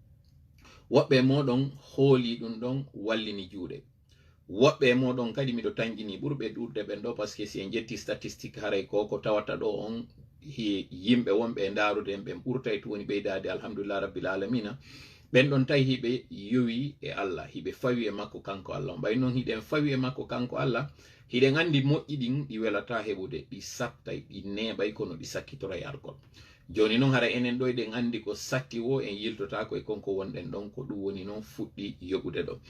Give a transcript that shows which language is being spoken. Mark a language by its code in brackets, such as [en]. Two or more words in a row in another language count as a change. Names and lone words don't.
[ff] woɓɓe moɗon hooli ɗum ɗon wallini juuɗe woɓɓe moɗon kadi miɗo tañƴini ɓurɓe ɗuɗde ɓen ɗo [fr] par ce que [ff] si en ƴetti statistique haray ko tawata ɗo on yimɓe wonɓe e ndarude en ɓen ɓurtay to woni ɓeydade [ar] الحمد لله رب العالمين [ff] ɓen ɗon tawi hiɓe yowi e Allah hiɓe fawi e makko kanko Allah on ɓay noon hiɗen fawi e makko kanko Allah hiɗen andi moƴƴi ɗin ɗi welata heɓude ɗi sattay ɗi neɓay kono ɗi sakkitora e argol joni noon hara enen ɗo eɗen andi ko satti wo en yiltota ko e konko wonɗen ɗon ko ɗum woni noon fuɗɗi yoɓude ɗo.